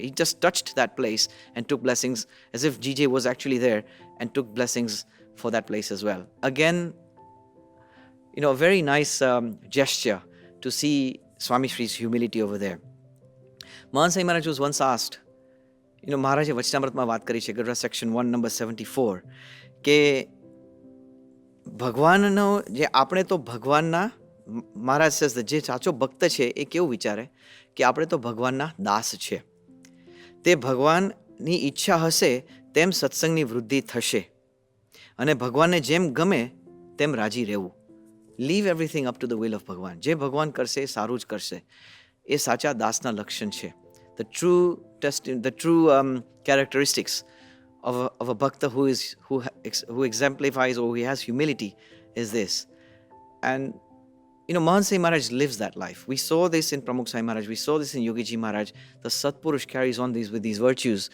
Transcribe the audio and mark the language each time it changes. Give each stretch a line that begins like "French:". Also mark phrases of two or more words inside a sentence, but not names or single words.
English: He just touched that place and took blessings as if GJ was actually there and took blessings for that place as well. Again, a very nice gesture to see Swami Shri's humility over there. Mahant Swami Maharaj was once asked,
Gujarati: મહારાજે વચનામૃતમાં વાત કરી છે,
English: Gadra section 1 number 74,
Gujarati: કે ભગવાનનો જે આપણે તો ભગવાનના, મહારાજ
English: says that
Gujarati: જે સાચો ભક્ત છે એ કેવું વિચારે કે આપણે તો ભગવાનના દાસ છે. તે ભગવાનની ઈચ્છા હશે તેમ સત્સંગની વૃદ્ધિ થશે અને ભગવાનને જેમ ગમે તેમ રાજી રહેવું.
English: Leave everything up to the will of Bhagwan.
Gujarati: જે ભગવાન કરશે એ સારું જ કરશે. એ સાચા દાસના લક્ષણ છે.
English: The true characteristics of a bhakta who exemplifies or who has humility is this. And Mahant Swami Maharaj lives that life. We saw this in Pramukh Swami Maharaj. We saw this in Yogiji Maharaj. The Satpurush carries on with these virtues.